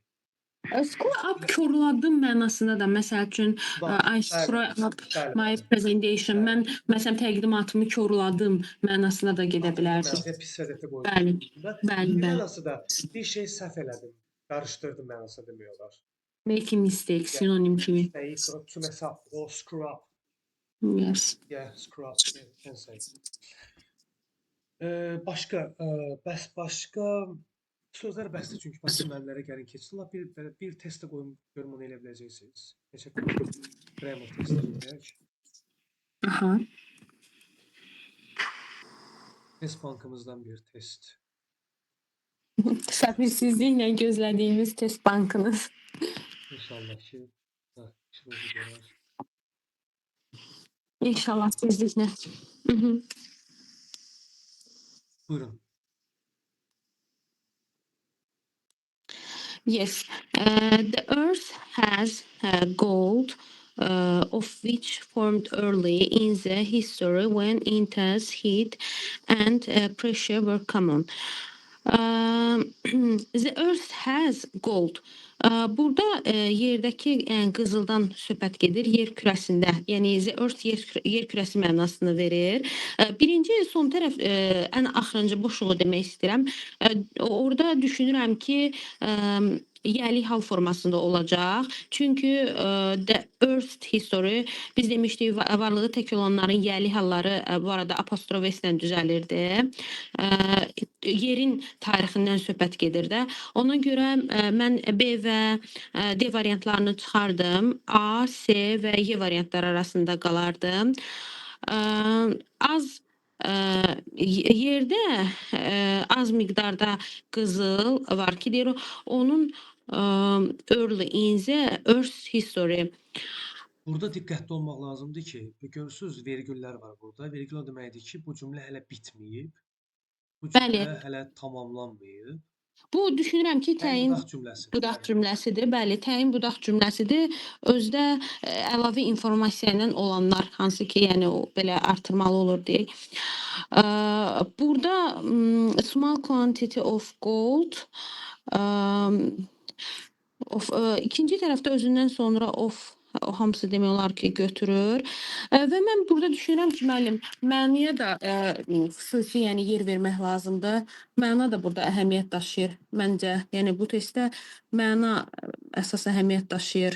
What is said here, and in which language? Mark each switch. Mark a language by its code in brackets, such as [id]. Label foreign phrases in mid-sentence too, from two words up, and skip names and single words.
[en] Screw up [az] korladım mənasında da, məsəl üçün, [en] I screw up my presentation, [az] mən məsələn təqdimatımı korladım mənasına da gedə bilər. Pis vəziyyətdə qoydum. Bəli, Bir bəli. mənası da bir şey səhv elədim, qarışdırdım mənasında demək olar. [en] Make a mistake, [az] sinonim kimi. [en] Mistake, to mess up or screw up. Yes. Yeah, screw up, can say. [az] Başqa, başqa sözlər bəsdir çünki başqa mənlərə gəlin keçsin. Bir test də qoyum, görüm onu elə biləcəksiniz. Neçə grammar testi eləyək. Aha. Test bankımızdan bir test. Səbirsizliklə gözlədiyimiz test bankınız. İnşallah ki, işimizi görər. İnşallah tezliklə. Buyurun. [en] Yes, the earth has gold, of which formed early in the history when intense heat and pressure were common. The earth has gold. [az] Burada yerdəki qızıldan söhbət gedir, yer kürəsində. Yəni [en] the earth [az] yer kürəsi mənasını verir. Birinci son tərəf ən axırıncı boşluğu demək istəyirəm. Orada düşünürəm ki, yəli hal formasında olacaq. Çünki [en] the earth history [az] biz demişdik varlığı tək olanların yəli halları bu arada apostrof s-lə düzəlirdi. Yerin tarixindən söhbət gedir də. Ona görə mən B və D variantlarını çıxardım. A, C və Y variantları arasında qalardım. Az yerdə az miqdarda qızıl var ki, deyir onun [en] early in the earth history. [az] Burada diqqətli olmaq lazımdır ki, görürsüz vergüllər var burada. Vergül o deməkdir ki, bu cümlə hələ bitməyib. Bu cümlə hələ tamamlanmayıb. Bu düşünürəm ki, təyin budaq cümləsi. Budaq cümləsidir. Bəli, təyin budaq cümləsidir. Özdə əlavə informasiya ilə olanlar, hansı ki, yəni o belə artırmalı olur deyək. Burada [en] small quantity of gold [az] ikinci tərəfdə özündən sonra o hamısı demək olar ki, götürür. Və mən burada düşünürəm ki, müəllim, mənaya da xüsusi yəni yer vermək lazımdır. Məna da burada əhəmiyyət daşıyır məncə. Yəni bu testdə məna əsas əhəmiyyət daşıyır.